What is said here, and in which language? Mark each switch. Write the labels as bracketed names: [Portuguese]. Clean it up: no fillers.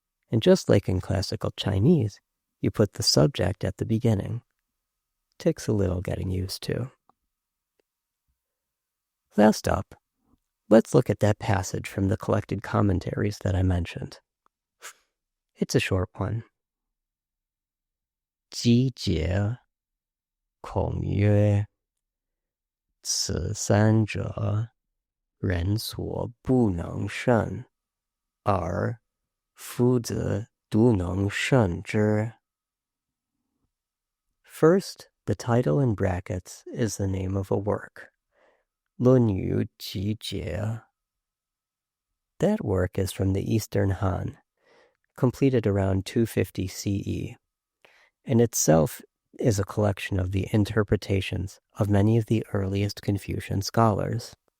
[English] And just like in classical Chinese, you put the subject at the beginning. Takes a little getting used to. Last up, let's look at that passage from the collected commentaries that I mentioned. It's a short one. [Chinese] 机节孔曰此三者人所不能胜而夫子独能胜之. [English] First, the title in brackets is the name of a work. [Chinese] 论语集解. [English] That work is from the Eastern Han, completed around 250 CE, and itself is a collection of the interpretations of many of the earliest Confucian scholars.